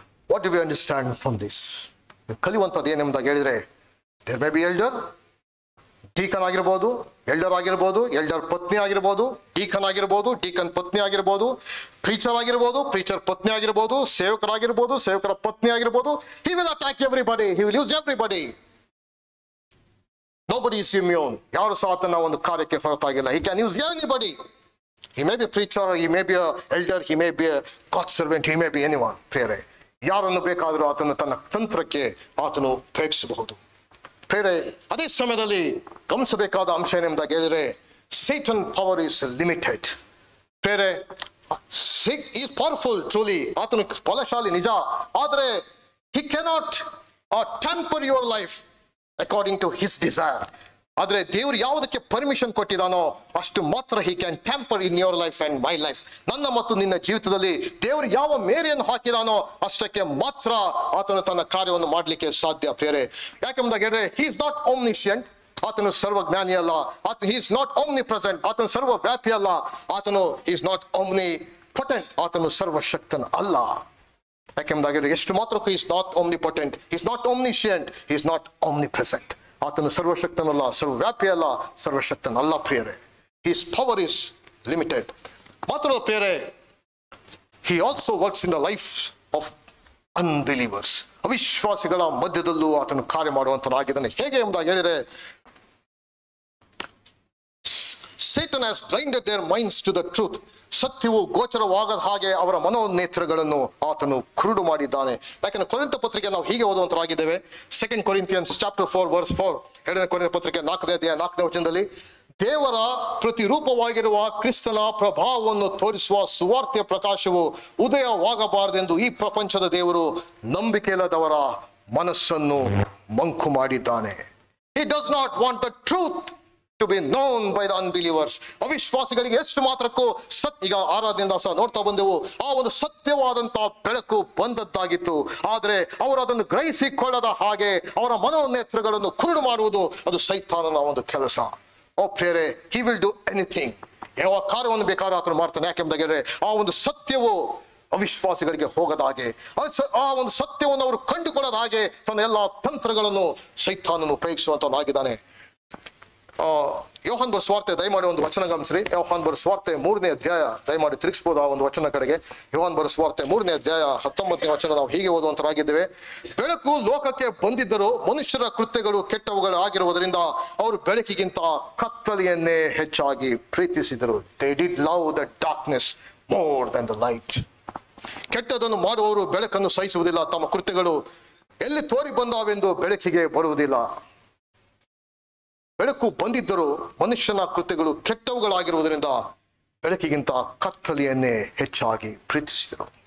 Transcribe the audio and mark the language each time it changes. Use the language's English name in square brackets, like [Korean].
[English] What do we understand from this? [Kannada] ಕಲಿಯುವಂಥದ್ದು ಏನೆಂಬುದಾಗಿ ಹೇಳಿದರೆ, [English] there may be elder, [Kannada] deacon ಆಗಿರ್ಬೋದು, elder ಆಗಿರ್ಬೋದು, elder ಪತ್ನಿ ಆಗಿರ್ಬೋದು, ಡೀಕನ್ ಆಗಿರ್ಬೋದು, ಡೀಕನ್ ಪತ್ನಿ ಆಗಿರ್ಬೋದು, ಪ್ರೀಚರ್ ಆಗಿರ್ಬೋದು, ಪ್ರೀಚರ್ ಪತ್ನಿ ಆಗಿರ್ಬೋದು, ಸೇವಕರಾಗಿರ್ಬೋದು, ಸೇವಕರ ಪತ್ನಿ ಆಗಿರ್ಬೋದು. [English] He will attack everybody, he will use everybody. Nobody is immune. [Kannada] ಯಾರು ಸಹ ಆತನ ಒಂದು ಕಾರ್ಯಕ್ಕೆ ಹೊರತಾಗಿಲ್ಲ. [English] He can use anybody. He may be a preacher, he may be a elder, he may be a God servant, he may be anyone. [Kannada] ಪ್ರೇರೆ, ಯಾರನ್ನು ಬೇಕಾದರೂ ಆತನು ತನ್ನ ತಂತ್ರಕ್ಕೆ ಆತನು ಉಪಯೋಗಿಸಬಹುದು. ಪ್ರೇರೆ, ಅದೇ ಸಮಯದಲ್ಲಿ ಗಮನಿಸಬೇಕಾದ ಅಂಶ ಏನೆಂಬುದಾಗಿ ಹೇಳಿದರೆ, [English] Satan power is limited. ಪ್ರೇರೆ, he is powerful truly, [Kannada] ಆತನು ಬಲಶಾಲಿ ನಿಜ, ಆದರೆ [English] he cannot temper your life according to his desire. [Kannada] ಆದರೆ ದೇವರು ಯಾವುದಕ್ಕೆ ಪರ್ಮಿಷನ್ ಕೊಟ್ಟಿದ್ದಾನೋ ಅಷ್ಟು ಮಾತ್ರ [English] he can temper in your life and my life. [Kannada] ನನ್ನ ಮತ್ತು ನಿನ್ನ ಜೀವಿತದಲ್ಲಿ ದೇವರು ಯಾವ ಮೇರೆಯನ್ನು ಹಾಕಿದಾನೋ ಅಷ್ಟಕ್ಕೆ ಮಾತ್ರ ಆತನು ತನ್ನ ಕಾರ್ಯವನ್ನು ಮಾಡಲಿಕ್ಕೆ ಸಾಧ್ಯ. ಪ್ರೇರೆ, ಯಾಕೆಂಬುದಾಗಿ ಹೇಳಿದ್ರೆ, [English] he is not omniscient, [Kannada] ಆತನು ಸರ್ವಜ್ಞಾನಿ ಅಲ್ಲ. [English] he is not omnipresent, [Kannada] ಆತನು ಸರ್ವವ್ಯಾಪಿ ಅಲ್ಲ. [English] ಆತನು he is not omnipotent, [Kannada] ಆತನು ಸರ್ವಶಕ್ತನ ಅಲ್ಲ. ಯಾಕೆಂಬುದಾಗಿ ಎಷ್ಟು ಮಾತ್ರಕ್ಕೂ [English] he is not omnipotent, he is not omniscient, he is not omnipresent. [Kannada] ಆತನು ಸರ್ವಶಕ್ತನಲ್ಲ, ಸರ್ವವ್ಯಾಪಿ ಅಲ್ಲ, ಸರ್ವಶಕ್ತನಲ್ಲ. [English] ಪ್ರಿಯರೇ, his power is limited. [Kannada] ಮಾತ್ರ ಪ್ರಿಯರೇ, [English] he also works in the life of unbelievers. [Kannada] ಅವಿಶ್ವಾಸಿಗಳ ಮಧ್ಯದಲ್ಲೂ ಆತನು ಕಾರ್ಯ ಮಾಡುವಂತನಾಗಿದ್ದಾನೆ. ಹೇಗೆ ಎಂಬುದಾಗಿ ಹೇಳಿದರೆ, [English] Satan has blinded their minds to the truth. [Kannada] ಸತ್ಯವು ಗೋಚರವಾಗದ ಹಾಗೆ ಅವರ ಮನೋನೇತ್ರಗಳನ್ನು ಆತನು ಕುರುಡು ಮಾಡಿದ್ದಾನೆ. ಯಾಕಂದ್ರೆ ಕೊರಿಂಥ ಪತ್ರಿಕೆ ನಾವು ಹೀಗೆ ಓದುವಂತರಾಗಿದ್ದೇವೆ. [English] 2 Corinthians chapter 4 verse 4, [Kannada] 2ನೇ ಕೊರಿಂಥ ಪತ್ರಿಕೆ 4ನೇ ಅಧ್ಯಾಯ 4ನೇ ವಚನದಲ್ಲಿ, ದೇವರ ಪ್ರತಿರೂಪವಾಗಿರುವ ಕ್ರಿಸ್ತನ ಪ್ರಭಾವವನ್ನು ತೋರಿಸುವ ಸುವಾರ್ತೆಯ ಪ್ರಕಾಶವು ಉದಯವಾಗಬಾರದೆಂದು ಈ ಪ್ರಪಂಚದ ದೇವರು ನಂಬಿಕೆಯಿಲ್ಲದವರ ಮನಸ್ಸನ್ನು ಮಂಕು ಮಾಡಿದ್ದಾನೆ. [English] He does not want the truth to be known by the unbelievers. [Kannada] ಅವಿಶ್ವಾಸಿಗಳಿಗೆ ಎಷ್ಟು ಮಾತ್ರಕ್ಕೂ ಈಗ ಆರಾಧನೆಯಿಂದ ಸಹ ನೋಡ್ತಾ ಬಂದೆವು, ಆ ಒಂದು ಸತ್ಯವಾದಂತಹ ಬೆಳಕು ಬಂದದ್ದಾಗಿತ್ತು. ಆದರೆ ಅವರು ಅದನ್ನು ಗ್ರಹಿಸಿಕೊಳ್ಳದ ಹಾಗೆ ಅವರ ಮನೋನೇತ್ರಗಳನ್ನು ಕುರುಡು ಮಾಡುವುದು ಅದು ಸೈತಾನನ ಒಂದು ಕೆಲಸ. ಓ ಪ್ರೇರೆ, [English] he will do anything, [Kannada] ಯಾವ ಕಾರ್ಯವನ್ನು ಬೇಕಾದ್ರೂ ಆತನು ಮಾಡ್ತಾನೆ. ಯಾಕೆಂದರೆ ಆ ಒಂದು ಸತ್ಯವು ಅವಿಶ್ವಾಸಿಗಳಿಗೆ ಹೋಗದ ಹಾಗೆ, ಆ ಒಂದು ಸತ್ಯವನ್ನು ಅವರು ಕಂಡುಕೊಳ್ಳದ ಹಾಗೆ ತನ್ನ ಎಲ್ಲ ತಂತ್ರಗಳನ್ನು ಸೈತಾನನು ಉಪಯೋಗಿಸುವಂತನಾಗಿದ್ದಾನೆ. ಯೋಹಾನ್ ಬರೆದ ಸುವಾರ್ತೆ ದಯಮಾಡಿ ಒಂದು ವಚನ ಗಮನಿಸ್ರಿ. ಯೋಹಾನ್ ಬರೆದ ಸುವಾರ್ತೆ 3ನೇ ಅಧ್ಯಾಯ, ದಯಮಾಡಿ ತಿರುಗಿಸಬಹುದು ಆ ಒಂದು ವಚನ ಕಡೆಗೆ. ಯೋಹಾನ್ ಬರೆದ ಸುವಾರ್ತೆ 3ನೇ ಅಧ್ಯಾಯ 19ನೇ ವಚನ ನಾವು ಹೀಗೆ ಓದುವಂತರಾಗಿದ್ದೇವೆ. ಬೆಳಕು ಲೋಕಕ್ಕೆ ಬಂದಿದ್ದರೂ ಮನುಷ್ಯರ ಕೃತ್ಯಗಳು ಕೆಟ್ಟವುಗಳು ಆಗಿರುವುದರಿಂದ ಅವರು ಬೆಳಕಿಗಿಂತ ಕತ್ತಲೆಯನ್ನೇ ಹೆಚ್ಚಾಗಿ ಪ್ರೀತಿಸಿದರು. [English] They did love the darkness more than the light. [Kannada] ಕೆಟ್ಟದನ್ನು ಮಾಡುವವರು ಬೆಳಕನ್ನು ಸಹಿಸುವುದಿಲ್ಲ, ತಮ್ಮ ಕೃತ್ಯಗಳು ಎಲ್ಲಿ ತೋರಿ ಬಂದಾವೆಂದು ಬೆಳಕಿಗೆ ಬರುವುದಿಲ್ಲ. ಬೆಳಕು ಬಂದಿದ್ದರೂ ಮನುಷ್ಯನ ಕೃತ್ಯಗಳು ಕೆಟ್ಟವುಗಳಾಗಿರುವುದರಿಂದ ಬೆಳಕಿಗಿಂತ ಕತ್ತಲೆಯನ್ನೇ ಹೆಚ್ಚಾಗಿ ಪ್ರೀತಿಸಿದರು.